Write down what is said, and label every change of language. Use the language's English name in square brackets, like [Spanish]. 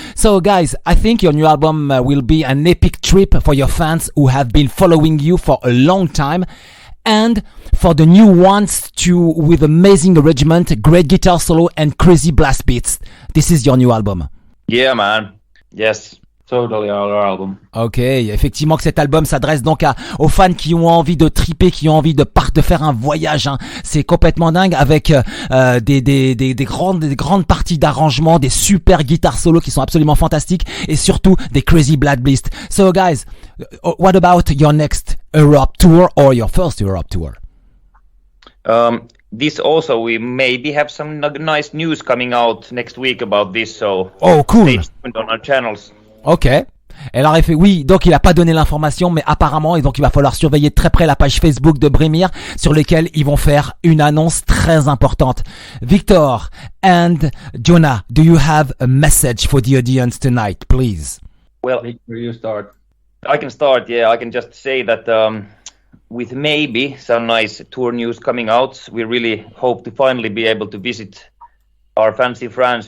[English] So guys, I think your new album will be an epic trip for your fans who have been following you for a long time, and for the new ones too, with amazing arrangement, great guitar solo and crazy blast beats. This is your new album. Yeah, man. Yes. Totally our album. [French] Ok, effectivement que cet album s'adresse donc aux fans qui ont envie de triper, qui ont envie de faire un voyage. C'est complètement dingue avec des grandes parties d'arrangement, des super guitares solo qui sont absolument fantastiques et surtout des [English] crazy blast beats. So guys, what about your next Europe tour or your first Europe tour? This also, we maybe have some nice news coming out next week about this. So cool. Stay tuned on our channels. Ok. [French] Alors oui, donc il a pas donné l'information, mais apparemment, et donc il va falloir surveiller de très près la page Facebook de BRYMIR, sur lesquelles ils vont faire une annonce très importante. [English] Viktor and Joona, do you have a message for the audience tonight, please? Well, Victor, you start. I can start. Yeah, I can just say that with maybe some nice tour news coming out, we really hope to finally be able to visit our fans in France.